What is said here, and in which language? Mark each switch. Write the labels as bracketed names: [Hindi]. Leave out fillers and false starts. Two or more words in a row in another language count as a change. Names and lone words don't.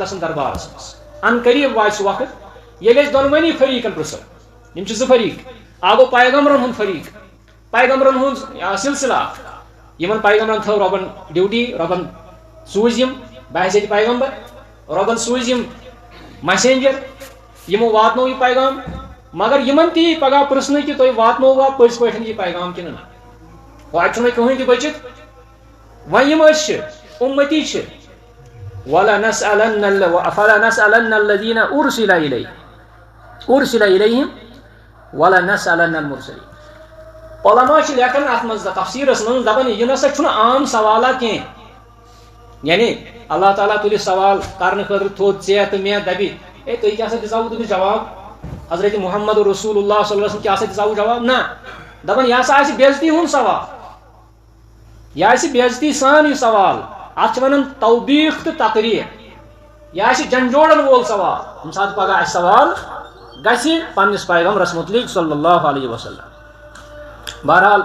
[Kashmiri] سٕنٛدِ دربارس منٛز ان قریٖب واتہِ سُہ وقت ییٚلہِ أسۍ دۄنوٕنی فریٖقن پرٛژھو یِم چھِ زٕ فریٖق اکھ گوٚو پیغمبرن ہُنٛد فریٖق پیغمبرن ہُنٛد سلسلہ یِمن پیغمبرن تھٲو رۄبن ڈیوٹی رۄبن سوٗزۍ یِم بحیثیت پیغمبر رۄبن سوٗزۍ یِم مسینجر یِمو واتنو یہِ پیغام مگر یِمن تہِ یی پگاہ پرٛژھنہٕ کہِ تُہۍ واتنووا پٔزۍ پٲٹھۍ یہِ پیغام کِنہٕ نہ وۄنۍ چھُنہٕ کٕہٕنۍ تہِ بٔچِتھ وۄنۍ یِم أسۍ چھِ اُمتی چھِ [Arabic] فَلَنَسْأَلَنَّ الَّذِينَ أُرْسِلَ إِلَيْهِمْ وَلَنَسْأَلَنَّ الْمُرْسَلِينَ [Kashmiri] علماء چھِ لیکھان اتھ منٛز تفسیٖرس منٛز دپان یہِ نسا چھُنہٕ عام سوالہ کینٛہہ یعنی اللہ تعالیٰ تُلہِ سوال کرنہٕ خٲطرٕ تھوٚد ژےٚ تہٕ مےٚ دپہِ ہے تُہۍ کیٛاہ سا دِژاوٕ تٔمِس جواب حضرت محمد رسول اللہ [Arabic] صلی اللہ علیہ وسلم [Kashmiri] کیٛاہ سا دِژاوٕ جواب نہ دپان یہِ ہسا آسہِ بے عزتی ہُنٛد سوال یہِ آسہِ بے عزتی سان یہِ سوال اتھ چھِ ونان توبیٖخ تہٕ تقریٖر یہِ آسہِ جنجوڑن وول سوال ییٚمہِ ساتہٕ پگاہ اَسہِ سوال گژھِ پننِس پیغمبرس متعلق [Arabic] صلی اللہ علیہ وسلم [Kashmiri] بہرحال